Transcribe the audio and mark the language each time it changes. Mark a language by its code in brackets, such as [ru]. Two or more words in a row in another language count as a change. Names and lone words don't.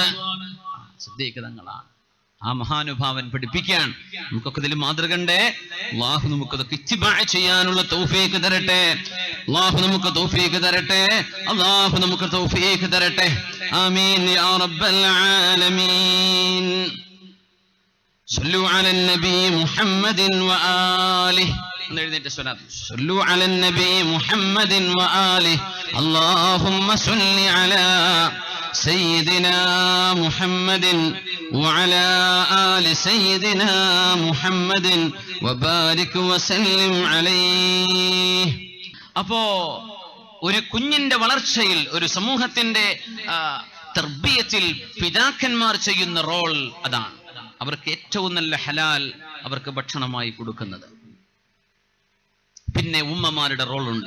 [ml] സിദ്ദീഖ് തങ്ങളാണ്. ആ മഹാനുഭാവൻ പഠിപ്പിക്കാൻ നമുക്കൊക്കെ ഇതിൽ മാതൃകണ്ടേ. അല്ലാഹു നമുക്കതൊക്കെ ഇത്തിബാ ചെയ്യാനുള്ള തൗഫീഖ് തരട്ടെ. അല്ലാഹു നമുക്ക് തൗഫീഖ് തരട്ടെ. അല്ലാഹു നമുക്ക് തൗഫീഖ് തരട്ടെ. [ar] آمين يا رب العالمين. صلوا على النبي محمد وآله. صلوا على النبي محمد وآله. اللهم صل على سيدنا محمد وعلى آل سيدنا محمد وبارك وسلم عليه. [ml] അപ്പോ ഒരു കുഞ്ഞിന്റെ വളർച്ചയിൽ, ഒരു സമൂഹത്തിന്റെ തർബിയത്തിൽ പിതാക്കന്മാർ ചെയ്യുന്ന റോൾ അതാണ്. അവർക്ക് ഏറ്റവും നല്ല ഹലാൽ അവർക്ക് ഭക്ഷണമായി കൊടുക്കുന്നത്. പിന്നെ ഉമ്മമാരുടെ റോളുണ്ട്.